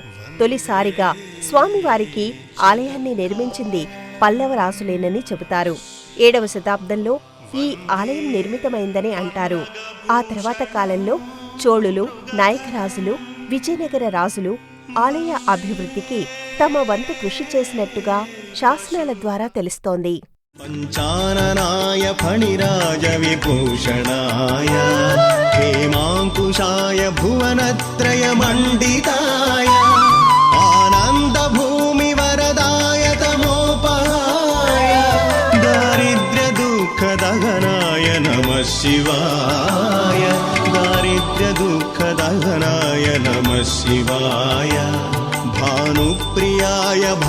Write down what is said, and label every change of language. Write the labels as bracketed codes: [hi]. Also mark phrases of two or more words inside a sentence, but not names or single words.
[te] తొలిసారిగా స్వామివారికి ఆలయాన్ని నిర్మించింది పల్లవరాజులేనని చెబుతారు. 7వ శతాబ్దంలో ఈ ఆలయం నిర్మితమైందని అంటారు. ఆ తర్వాత కాలంలో చోళులు, నాయకరాజులు, విజయనగర రాజులు ఆలయ అభివృద్ధికి తమ వంతు కృషి చేసినట్టుగా శాసనాల ద్వారా తెలుస్తోంది. [sa] पञ्चाननाय फणिराज विभूषणाय हेमाङ्कुशाय भुवनत्रयमण्डिताय आनन्दभूमिवरदाय तमोपहाय दारिद्र्यदुःखदहनाय नमः शिवाय दारिद्र्यदुःखदहनाय नमः शिवाय भानुप्रियाय